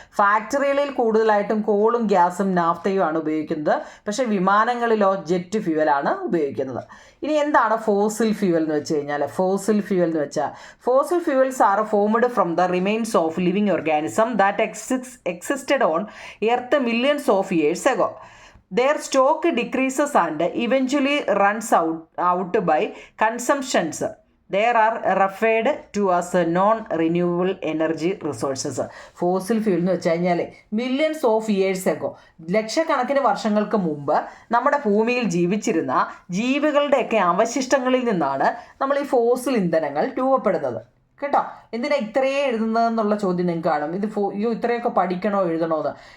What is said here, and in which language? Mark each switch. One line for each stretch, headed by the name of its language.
Malayalam: ഫാക്ടറികളിൽ കൂടുതലായിട്ടും കോളും ഗ്യാസും നാഫ്തയും ആണ് ഉപയോഗിക്കുന്നത്. പക്ഷേ വിമാനങ്ങളിലോ ജെറ്റ് ഫ്യൂവലാണ് ഉപയോഗിക്കുന്നത്. ഇനി എന്താണ് ഫോസിൽ ഫ്യൂവൽ എന്ന് വെച്ച് കഴിഞ്ഞാൽ?
English: Fossil fuels are formed from the remains of living organism that existed on earth millions of years ago. Their stock decreases and eventually runs out by consumptions. They are referred to as non-renewable energy resources.
Malayalam: Fossil fuel എന്ന് വെച്ച് കഴിഞ്ഞാൽ
English: millions of years ago,
Malayalam: ലക്ഷക്കണക്കിന് വർഷങ്ങൾക്ക് മുമ്പ് നമ്മുടെ ഭൂമിയിൽ ജീവിച്ചിരുന്ന ജീവികളുടെയൊക്കെ അവശിഷ്ടങ്ങളിൽ നിന്നാണ് നമ്മൾ ഈ ഫോസിൽ ഇന്ധനങ്ങൾ രൂപപ്പെടുന്നത് കേട്ടോ. എന്തിനാ ഇത്രയേ എഴുതുന്നതെന്നുള്ള ചോദ്യം നിങ്ങൾക്ക് കാണും. ഇത്രയൊക്കെ പഠിക്കണോ എഴുതണോ എന്ന്.